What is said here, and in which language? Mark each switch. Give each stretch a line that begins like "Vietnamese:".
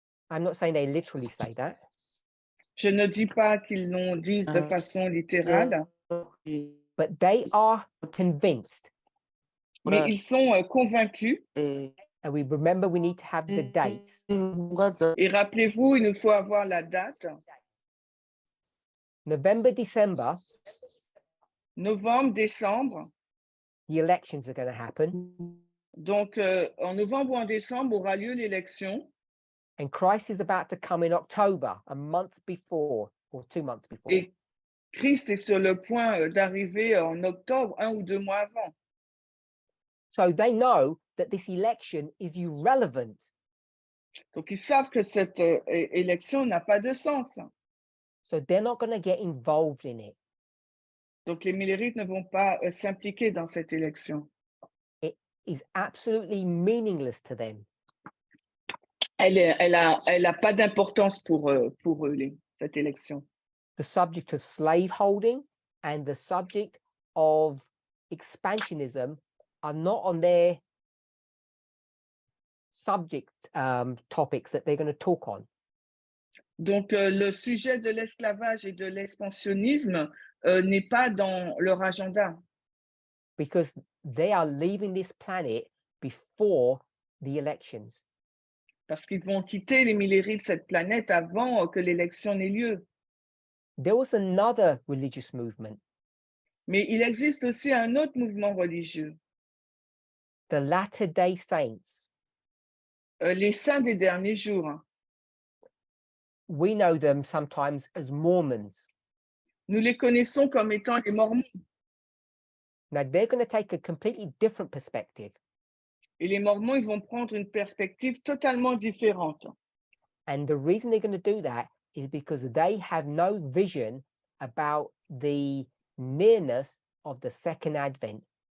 English: I'm not saying they literally say that.
French: Je ne dis pas qu'ils l'ont dit de façon littérale.
English: But they are convinced.
French: Mais ils sont convaincus.
English: And we remember we need to have the dates.
French: Et rappelez-vous, il nous faut avoir la date.
English: November, December.
French: Novembre, décembre.
English: The elections are going to happen.
French: Donc, en novembre ou en décembre aura lieu l'élection.
English: And Christ is about to come in October, a month before, or 2 months before.
French: Et Christ est sur le point d'arriver en octobre, 1 ou 2 mois avant.
English: So they know that this election is irrelevant.
French: Donc, ils savent que cette élection n'a pas de sens.
English: So they're not going to get involved in it.
French: Donc, les Millerites ne vont pas s'impliquer dans cette élection.
English: It is absolutely meaningless to them.
French: Elle a pas d'importance pour eux, cette élection.
English: The subject of slaveholding and the subject of expansionism are not on their subject topics that they're going to talk on.
French: Donc, le sujet de l'esclavage et de l'expansionnisme n'est pas dans leur agenda.
English: because they are leaving this planet before the elections.
French: Parce qu'ils vont quitter les Milleries de cette planète avant que l'élection n'ait lieu.
English: There was another religious movement,
French: Mais il existe aussi un autre mouvement religieux,
English: the Latter-day Saints.
French: les saints des derniers jours.
English: We know them sometimes as Mormons.
French: Nous les connaissons comme étant les Mormons.
English: Now, they're going to take a completely different perspective.
French: Et les Mormons, ils vont prendre une perspective totalement différente.
English: And the reason they're going to do that is because they have no vision about the nearness of the second advent.